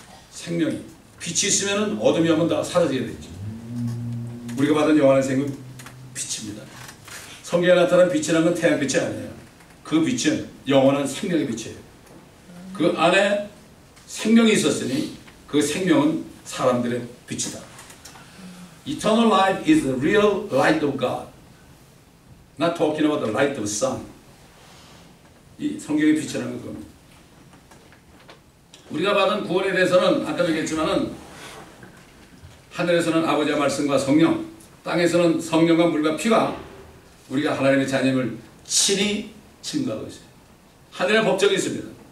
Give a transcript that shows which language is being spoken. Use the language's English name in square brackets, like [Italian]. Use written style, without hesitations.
[Korean] 생명이 빛이 있으면 어둠이 오면 다 사라지게 되죠. 우리가 받은 영원한 생명은 빛입니다. 성경에 나타난 빛이라는 건 태양빛이 아니에요. 그 빛은 영원한 생명의 빛이에요. 그 안에 생명이 있었으니 그 생명은 사람들의 빛이다. [English] Eternal life is the real light of God. Not talking about the light of sun. [Korean] 이 성경의 빛이라는 겁니다. 우리가 받은 구원에 대해서는 아까도 얘기했지만은 하늘에서는 아버지의 말씀과 성령, 땅에서는 성령과 물과 피가 우리가 하나님의 자녀임을 친히 증거하고 있어요. 하늘의 법정이 있습니다.